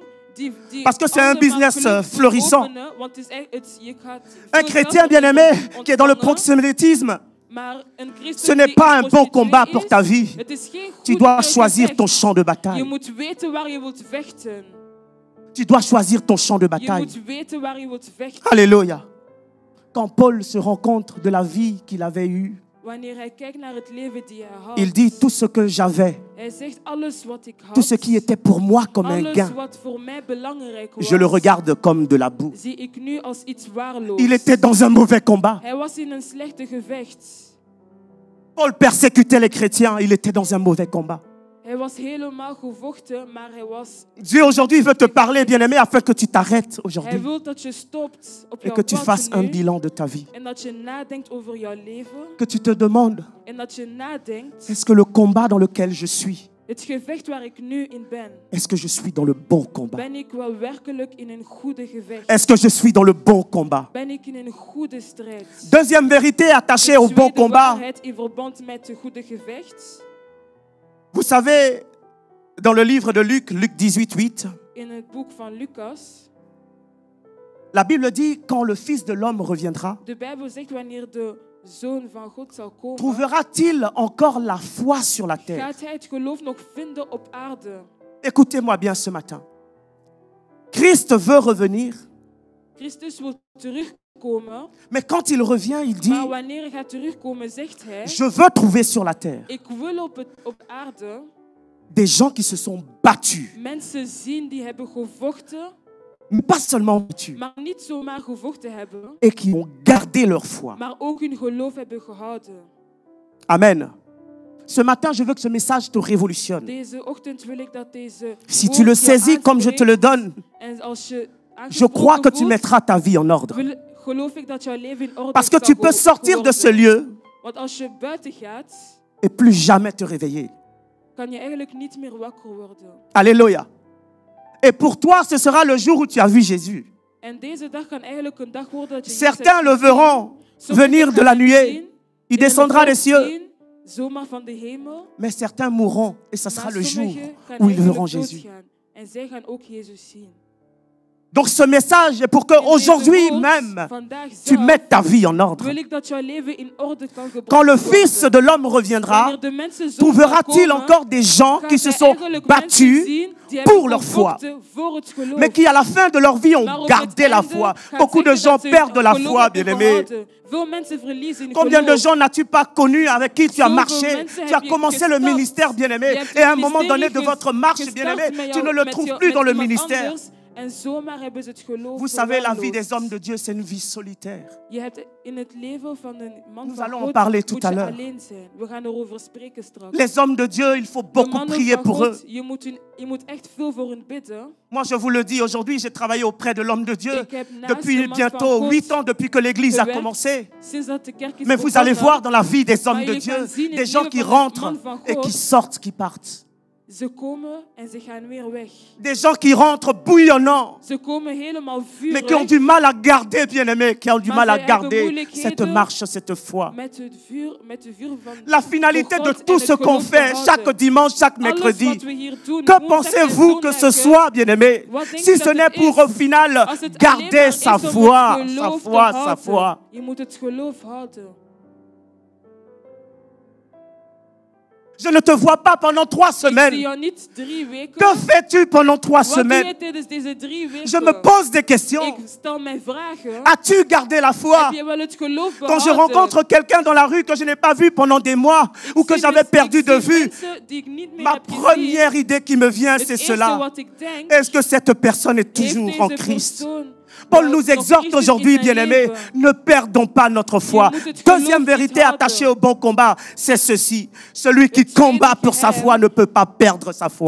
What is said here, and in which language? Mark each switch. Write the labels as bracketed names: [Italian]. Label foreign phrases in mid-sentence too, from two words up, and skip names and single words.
[French] Parce que c'est un business florissant. Un chrétien, bien-aimé, qui est dans le proxénétisme, ce n'est pas un bon combat pour ta vie. Tu dois choisir ton champ de bataille. Tu dois choisir ton champ de [Dutch] Je [French] bataille. [Dutch] moet weten waar je wilt vechten. [French] Alléluia. Quand Paul se rend compte de la vie qu'il avait eue, [Dutch] Wanneer hij kijkt naar het leven die hij had. [French] il dit tout ce que j'avais, [Dutch] Hij zegt alles wat ik had. [French] tout ce qui était pour moi comme un [Dutch] alles [French] gain, [Dutch] wat voor mij belangrijk was. [French] je le regarde comme de la boue. [Dutch] Zie ik nu als iets waarloos. [French] Il était dans un mauvais combat. [Dutch] Hij was in een slechte gevecht. [French] Paul persécutait les chrétiens, il était dans un mauvais combat. [Dutch] Hij was helemaal gevochten, maar hij was... [French] Dieu aujourd'hui veut te parler, bien-aimé, afin que tu t'arrêtes [Dutch] Hij [French] aujourd'hui [Dutch] wil dat je stopt op [French] et [Dutch] jouw [French] que tu fasses [Dutch] pad [French] un [Dutch] nu. [French] bilan de ta vie. [Dutch] En dat je nadenkt over jouw leven. [French] Que tu te demandes, [Dutch] En dat je nadenkt, [French] est-ce que le combat dans lequel je suis, [Dutch] het gevecht waar ik nu in ben, [French] est-ce que je suis dans le bon combat? [Dutch] ben ik wel werkelijk in een goede gevecht? [French] Est-ce que je suis dans le bon combat? [Dutch] Ben ik in een goede strijd? [French] Deuxième vérité attachée au bon [Dutch] Tweede [French] combat. [Dutch] waarheid in verband met het goede gevecht. [French] Vous savez, dans le livre de Luc, Luc 18, 8, [Dutch] In het boek van Lucas, [French] la Bible dit, quand le Fils de l'homme reviendra, [Dutch] de Bijbel zegt wanneer de Zoon van God zal komen, [French] trouvera-t-il encore la foi sur la terre? [Dutch] gaat hij het geloof nog vinden op aarde. [French] Écoutez-moi bien ce matin. Christ veut revenir, [Dutch] Christus wil terugkomen, [French] mais quand il revient, il dit, [Dutch] maar wanneer hij gaat terugkomen, zegt hij, [French] je veux trouver sur la terre [Dutch] ik wil op aarde [French] des gens qui se sont battus, [Dutch] mensen zien die hebben gevochten, [French] mais pas seulement battus, [Dutch] maar niet zomaar gevochten hebben, [French] et qui ont gardé leur foi. [Dutch] maar ook hun geloof hebben gehouden. [French] Amen. Ce matin, je veux que ce message te révolutionne. [Dutch] Deze ochtend wil ik dat deze [French] Si tu le [Dutch] woord jou [French] saisis comme je te le [Dutch] aanspreekt. [French] donne, [Dutch] En als je [French] je crois que tu [Dutch] voelt, [French] mettras ta vie en ordre. [Dutch] geloof ik dat jouw leven in orde [French] Parce que [Dutch] zal [French] tu peux sortir de [Dutch] worden. [French] ce lieu [Dutch] Want als je buiten gaat, [French] et plus jamais te réveiller. [Dutch] kan je eigenlijk niet meer wakker worden. [French] Alléluia. Et pour toi, ce sera le jour où tu as vu Jésus. [Dutch] En deze dag kan eigenlijk een dag worden dat je [French] Certains le verront venir de la nuée. Il descendra des cieux. [Dutch] Zomaar van de hemel. [French] Mais certains mourront et ce sera [Dutch] Maar [French] le jour [Dutch] sommigen gaan [French] où ils [Dutch] eigenlijk [French] verront Jésus. [Dutch] doodgaan. En zij gaan ook Jezus zien. [French] Donc ce message est pour que [Dutch] En deze [French] aujourd'hui [Dutch] woord, [French] même, [Dutch] vandaag [French] tu [Dutch] zelf, [French] mettes ta vie en ordre. [Dutch] wil ik dat jouw leven in orde kan gebracht [French] Quand le [Dutch] worden. [French] Fils de l'homme reviendra, [Dutch] Wanneer de mensen zo [French] trouvera-t-il [Dutch] komen, [French] encore des gens [Dutch] gaan [French] qui se [Dutch] zij [French] sont [Dutch] eigenlijk [French] battus [Dutch] mensen zien die [French] pour [Dutch] hebben [French] leur foi, [Dutch] gevochten voor het geloof. [French] mais qui à la fin de leur vie [Dutch] Maar [French] ont [Dutch] op [French] gardé [Dutch] het [French] la [Dutch] einde [French] foi? [Dutch] gaat [French] Beaucoup de [Dutch] zeggen [French] gens [Dutch] dat ze [French] perdent la [Dutch] geloof [French] foi, [Dutch] hebben [French] bien-aimés. [Dutch] gehouden. Veel mensen verliezen hun [French] Combien de [Dutch] geloof. [French] gens n'as-tu pas connus avec qui tu as [Dutch] Zoveel [French] marché? [Dutch] mensen [French] Tu as [Dutch] heb je [French] commencé le [Dutch] gestapt. [French] ministère, bien-aimé. [Dutch] Je hebt [French] Et à un [Dutch] het [French] moment donné de [Dutch] ministerie [French] votre marche, [Dutch] gestart [French] bien-aimé, [Dutch] met [French] tu [Dutch] jou- [French] ne le [Dutch] met [French] trouves [Dutch] jou- [French] plus [Dutch] met [French] dans le [Dutch] iemand [French] ministère. [Dutch] anders. En zomaar hebben ze het geloof [French] Vous savez, la vie [Dutch] verwaarloosd. [French] des hommes de Dieu, c'est une vie solitaire. [Dutch] Je hebt in het leven van een man [French] Nous [Dutch] van [French] allons en [Dutch] God [French] parler tout [Dutch] moet [French] à [Dutch] je [French] l'heure. [Dutch] alleen zijn. We gaan erover spreken straks. [French] Les hommes de Dieu, il faut [Dutch] De [French] beaucoup [Dutch] mannen [French] prier [Dutch] van [French] pour [Dutch] God, [French] eux. [Dutch] je moet echt veel voor hen bidden. [French] Moi, je vous le dis, aujourd'hui, j'ai travaillé auprès de l'homme de Dieu [Dutch] Ik heb naast de [French] depuis [Dutch] man [French] bientôt [Dutch] van God [French] 8 ans, depuis que l'Église a [Dutch] gewerkt. [French] commencé. [Dutch] Sinds dat de kerk is [French] Mais vous [Dutch] begonnen, [French] allez voir dans la vie des hommes [Dutch] Maar [French] de [Dutch] je [French] Dieu, [Dutch] kan zien in [French] des [Dutch] het [French] gens [Dutch] leven [French] qui [Dutch] van een [French] rentrent [Dutch] man van [French] et [Dutch] God. [French] qui sortent, qui partent. [Dutch] Ze komen en ze gaan weer weg. [French] Des gens qui rentrent bouillonnants, [Dutch] Ze komen helemaal [French] mais qui ont [Dutch] vurig [French] du mal à garder, bien-aimés, qui ont du [Dutch] Maar [French] mal à [Dutch] zij hebben [French] garder [Dutch] moeilijkheden [French] cette marche, cette foi. [Dutch] met het vuur van [French] La finalité [Dutch] voor [French] de [Dutch] God [French] tout [Dutch] en [French] ce [Dutch] het [French] qu'on [Dutch] geloof [French] fait [Dutch] behouden. [French] chaque dimanche, chaque [Dutch] Alles [French] mercredi, [Dutch] wat we hier doen, [French] que [Dutch] woensdag en [French] pensez-vous que ce [Dutch] zondag, [French] soit, bien-aimés, [Dutch] Wat denk [French] si [Dutch] je [French] ce [Dutch] dat [French] n'est [Dutch] het [French] pour [Dutch] is? [French] au final [Dutch] Als het alleen [French] garder [Dutch] maar [French] sa [Dutch] is om [French] foi, [Dutch] het [French] sa [Dutch] geloof te [French] foi, sa [Dutch] houden. [French] foi. [Dutch] Je moet het geloof houden. [French] Je ne te vois pas pendant 3 [Dutch] Ik zie [French] semaines. [Dutch] jou niet 3 weken. [French] Que fais-tu pendant 3 [Dutch] Wat doe je [French] semaines? [Dutch] tijdens deze 3 weken? [French] Je me pose des questions. [Dutch] Ik stel mij vragen. [French] As-tu gardé la foi? [Dutch] Heb je wel het geloof [French] Quand je [Dutch] behouden? [French] rencontre quelqu'un dans la rue que je n'ai pas vu pendant des mois ou que [Dutch] Ik [French] j'avais [Dutch] zie [French] perdu de [Dutch] mensen [French] vue, [Dutch] die ik niet meer [French] ma [Dutch] heb gezien. [French] première idée qui me vient, [Dutch] Het [French] c'est [Dutch] eerste [French] cela. [Dutch] wat ik denk, [French] Est-ce que cette personne est [Dutch] heeft [French] toujours en [Dutch] deze [French] Christ? [Dutch] persoon [French] Paul [Dutch] nog [French] nous exhorte [Dutch] Christus [French] aujourd'hui, [Dutch] in zijn [French] bien-aimés, [Dutch] leven? [French] ne perdons pas notre foi. [Dutch] Je moet het geloof [French] Deuxième [Dutch] niet [French] vérité [Dutch] houden. [French] attachée au bon combat, c'est ceci. Celui qui [Dutch] Het tweede [French] combat pour sa [Dutch] geheim. [French] foi ne peut pas perdre sa foi.